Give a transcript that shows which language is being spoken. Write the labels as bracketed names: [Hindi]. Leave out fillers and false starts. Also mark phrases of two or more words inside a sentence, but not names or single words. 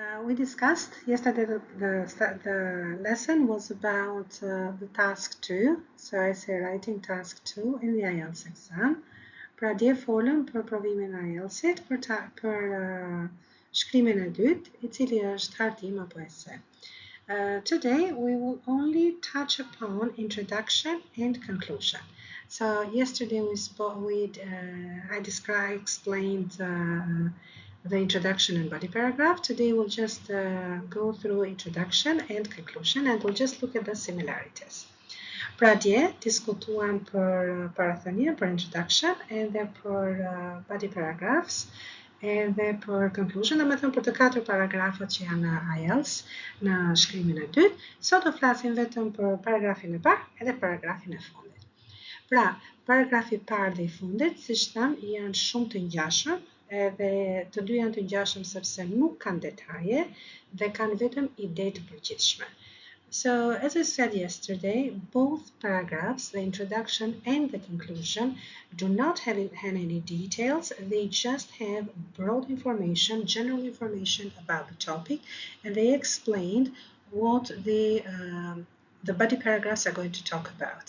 [English] We discussed yesterday the lesson was about the task 2, so I say writing task 2 in the IELTS exam. [Albanian] Pra dje folëm për provimin e IELTS-it për shkrimin e dytë, I cili është hartim apo ese. [English] Today we will only touch upon introduction and conclusion. So yesterday I explained the introduction and body paragraph. Today we'll just go through introduction and conclusion, and we'll just look at the similarities. [Albanian] Pra dje diskutuam për parathënie, për introduction, edhe për [English] body paragraphs, [Albanian] edhe për conclusion, dhe me thëmë për të 4 paragrafat që janë në IELTS në shkrimin e dytë. Sot do flasim vetëm për paragrafin e parë edhe paragrafin e fundit. Pra, paragrafi parë dhe I fundit, siç thënë, janë shumë të ngjashëm, edhe të dy janë të ngjashëm sepse nuk kanë detaje dhe kanë vetëm ide të përgjithshme. [English] So, as I said yesterday, both paragraphs, the introduction and the conclusion, do not have any details. They just have broad information, general information about the topic, and they explained what the body paragraphs are going to talk about.